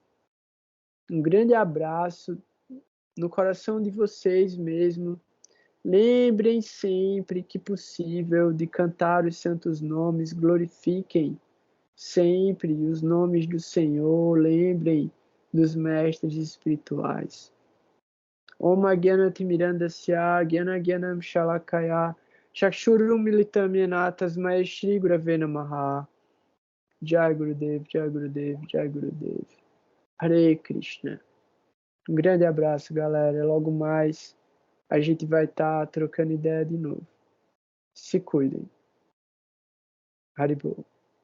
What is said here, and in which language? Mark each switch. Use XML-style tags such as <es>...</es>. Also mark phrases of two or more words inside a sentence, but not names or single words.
<pt>Um grande abraço no coração de vocês mesmo. Lembrem sempre que possível de cantar os santos nomes, glorifiquem sempre os nomes do Senhor, lembrem dos mestres espirituais.</pt> <sa>Om Gyanati Mirandasya Gyana Gyanam Shalakaya Chakshurum Militam Yena Tasmai Shri Gurave Namaha. Jai Gurudev, Jai Gurudev, Jai Gurudev. Hare Krishna.</sa> <pt>Um grande abraço, galera. Logo mais a gente vai estar trocando ideia de novo. Se cuidem. Haribol.</pt>